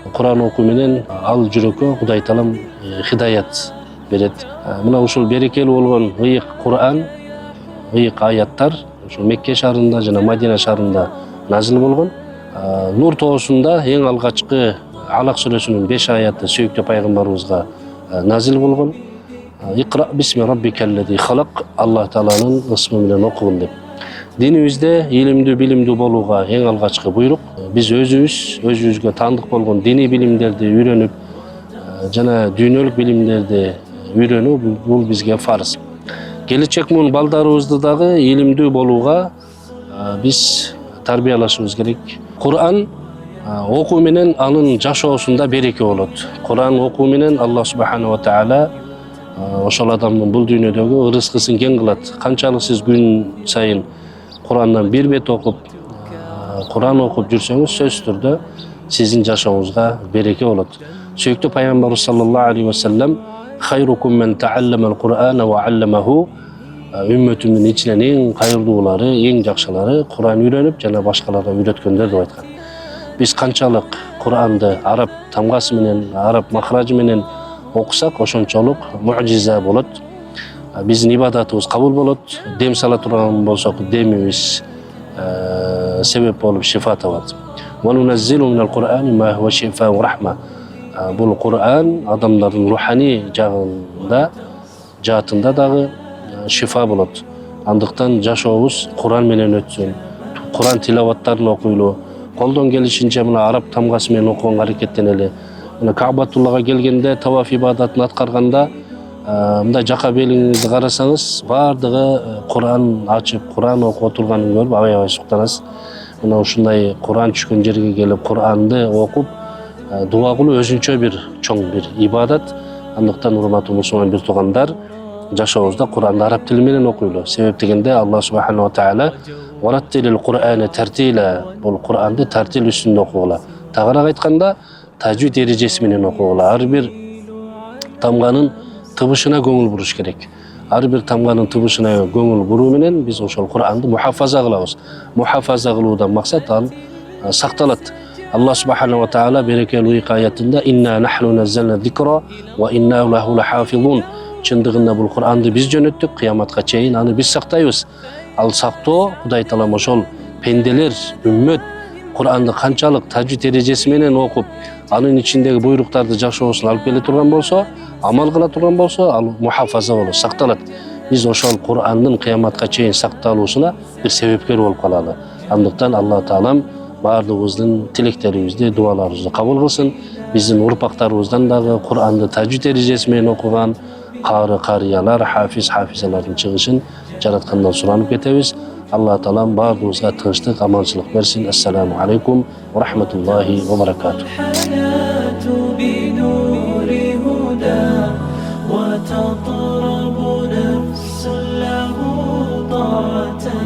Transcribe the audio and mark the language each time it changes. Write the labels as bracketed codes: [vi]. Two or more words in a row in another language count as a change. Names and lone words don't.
[ky] Куран окуу менен ал жүрөккө Кудай таалам хидаят берет. Мына ушул берекелүү болгон ыйык Куран, ыйык аяттар ушул Мекке шаарында жана Мадина шаарында назил болгон. Нур тоосунда эң алгачкы Алак сүрөсүнүн 5 аяты сүйүктүү пайгамбарыбызга назил болгон. [ar] اقرأ باسم ربك الذي خلق, [ky] Аллах тааланын ысмы менен окугун деп. Динибизде илимдүү, билимдүү болууга эң алгачкы буйрук. Биз өзүбүзгө таандык болгон диний билимдерди үйрөнүп, жана дүйнөлүк билимдерди үйрөнүү бул бизге фарз. Келечек муун балдарыбызды дагы илимдүү болууга биз тарбиялашыбыз керек. Куран окуу менен анын жашоосунда береке болот. Куран окуу менен Аллах [ar] سبحانه وتعالى [ky] ошол адамдын бул дүйнөдөгү ырыскысын кең кылат. Канчалык сиз күн сайын Курандан бир бет окуп, Куран окуп жүрсөңүз, сөзсүз түрдө сиздин жашооңузга береке болот. Сүйүктүү пайгамбарыбыз [ar] صلى الله عليه وسلم خيركم من تعلم القرآن وعلمه, [ky] үммөтүмдүн ичинен эң кайырдуулары, эң жакшылары Куран үйрөнүп жана башкаларга үйрөткөндөр деп айткан. Биз канчалык Куранды араб тамгасы менен, араб махражы менен окусак, ошончолук мужиза болот. Биздин ибадатыбыз кабыл болот. Дем сала турган болсок, демибиз себеп болуп шифа табат. [ar] وننزل من القرآن ما هو شفاء ورحمة. [ky] Бул Кур'ан адамдардын руханий жаатында дагы шифа болот. Андыктан жашообуз Куран менен өтсүн. Куран тилаваттарын окуйлу. Колдон келишинче мына араб тамгасы менен окуганга аракеттенели. Мына Каабатуллага келгенде таваф ибадатын аткарганда мындай жака белиңизди карасаңыз, бардыгы Куран ачып, Куран окуп отурганын көрүп аябай суктанасыз. Мына ушундай Куран түшкөн жерге келип Куранды окуп дуа кылуу өзүнчө бир чоң бир ибадат. Андыктан урматтуу мусулман бир туугандар, жашообузда Куранды араб тили менен окуйлу. Себеп дегенде Аллах [ar] سبحانه وتعالى ورتل القرآن ترتيلا, [ky] бул Куранды тартил үстүндө окугула. Тагыраак айтканда тажвид эрежеси менен окугула. Ар бир тамганын тыбышына көңүл буруш керек. Ар бир тамганын тыбышына көңүл буруу менен биз ошол Куранды мухафаза кылабыз. Мухафаза кылуудан максат ал сакталат. Аллах [ar] سبحانه وتعالى [ky] берекелүү аятында [ar] إنا نحن نزلنا الذكر وإنا له لحافظون. [ky] Чындыгында бул Куранды биз жөнөттүк, кыяматка чейин аны биз сактайбыз. Ал сактоо Кудай таалам ошол пенделер, үммөт Куранды канчалык тажвид эрежеси менен окуп, анын ичиндеги буйруктарды жашоосуна алып келе турган болсо, амал кыла турган болсо, ал мухафаза болот, сакталат. Биз ошол Курандын кыяматка чейин сакталуусуна бир себепкер болуп калалы. Андыктан Алла таалам баардыгыбыздын тилектерибизди, дуаларыбызды кабыл кылсын. Биздин урпактарыбыздан дагы Кур'анды тажвид эрежеси менен окуган кары карыялар, хафиз хафизалардын чыгышын жараткандан суранып кетебиз. Алла таалам баардыгыбызга тынчтык, аманчылык берсин. [ar] السلام عليكم ورحمة الله وبركاته. وتطرب نفس له طاعة